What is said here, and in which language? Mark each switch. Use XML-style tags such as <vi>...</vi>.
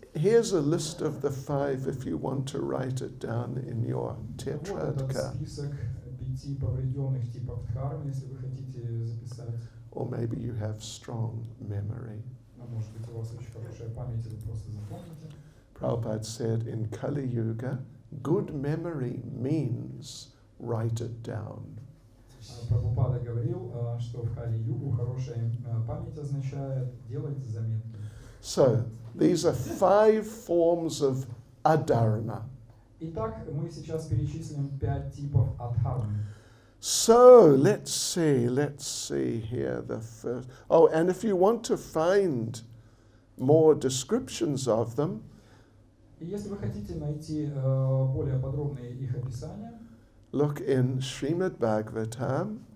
<en>Here's a list of the 5 if you want to write it down in your</en> <ru>Вот этот tetradka. список 5 поврежденных типов дхармы, если вы хотите записать.</ru> <en>Or maybe you have strong memory.</en> <ru>А может быть, у вас очень хорошая память, и вы просто запомните.</ru> <en>Prabhupada said in Kali Yuga, good memory means write it down.</en> <ru>Прабхупада говорил, что в Кали-югу хорошая память означает делайте заметки.</ru> <en>So, these are 5 forms of adharma.</en> <ru>Итак, мы сейчас перечислим 5 типов адхармы.</ru> <en>So, let's see here the first. Oh, and if you want to find more descriptions of them,</en> <ru>И если вы хотите найти более подробные их описания,</ru> <en>look in Srimad Bhagavatam,</en>